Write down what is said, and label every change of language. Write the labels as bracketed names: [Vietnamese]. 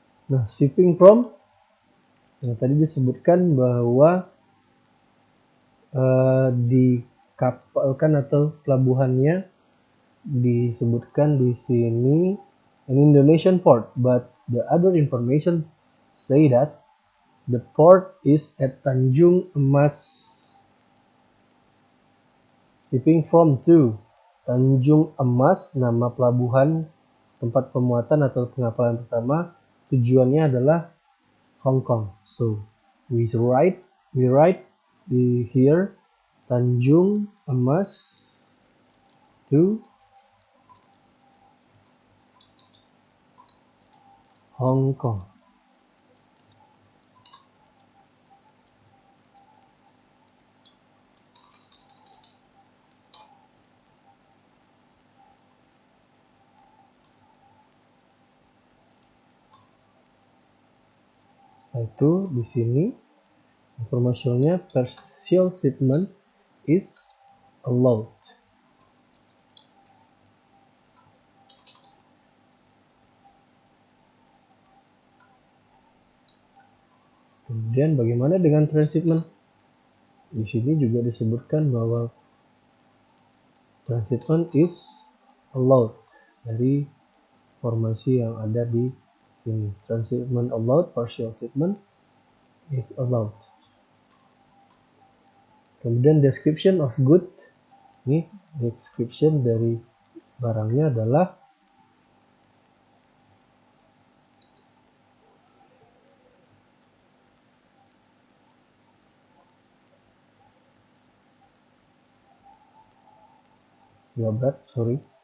[English] Nah, shipping from [Indonesian] yang tadi disebutkan bahwa dikapalkan atau pelabuhannya disebutkan di sini [English] an Indonesian port, but the other information say that the port is at Tanjung Emas. [Indonesian] Shipping from to Tanjung Emas, nama pelabuhan tempat pemuatan atau pengapalan pertama, tujuannya adalah Hong Kong. [English] So we write here Tanjung Emas to Hong Kong. [Indonesian] Itu di sini informasinya [English] partial shipment is allowed. [Indonesian] Kemudian bagaimana dengan transshipment? Di sini juga disebutkan bahwa [English] transshipment is allowed [Indonesian] dari formasi yang ada di sini. [English] Transshipment allowed, partial shipment is allowed. [Indonesian] Kemudian description of good, ini description dari barangnya adalah berat, sorry.